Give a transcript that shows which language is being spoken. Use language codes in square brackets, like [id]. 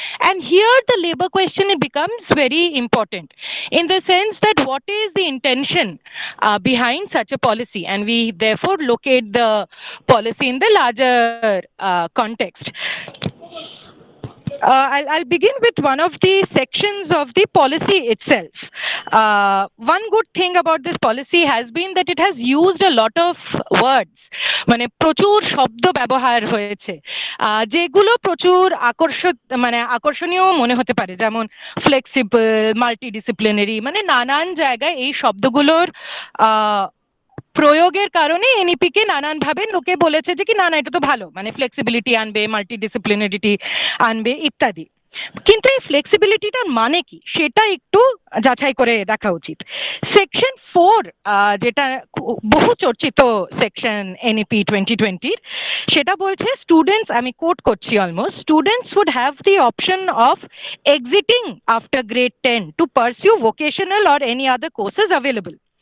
[en] And here the labor question, it becomes very important in the sense that what is the intention behind such a policy, and we therefore locate the policy in the larger context. I'll begin with one of the sections of the policy itself. One good thing about this policy has been that it has used a lot of words, [bn] মানে প্রচুর শব্দ ব্যবহার হয়েছে যেগুলো প্রচুর আকর্ষণীয় মনে হতে পারে, যেমন ফ্লেক্সিবল, মাল্টিডিসিপ্লিনারি, মানে নানান জায়গায় এই শব্দগুলোর প্রয়োগের কারণে এনইপি কে নানান ভাবে লোকে বলেছে যে কি না এটা তো ভালো, মানে ফ্লেক্সিবিলিটি আনবে, মাল্টিডিসিপ্লিনারিটি আনবে ইত্যাদি। কিন্তু এই ফ্লেক্সিবিলিটিটার মানে কি সেটা একটু যাচাই করে দেখা উচিত। সেকশন 4 যেটা বহু চর্চিত সেকশন এনইপি 2020, সেটা বলছে স্টুডেন্টস, আমি কোট করছি almost, students [en] would have the option of exiting after grade 10 to pursue vocational or any other courses available.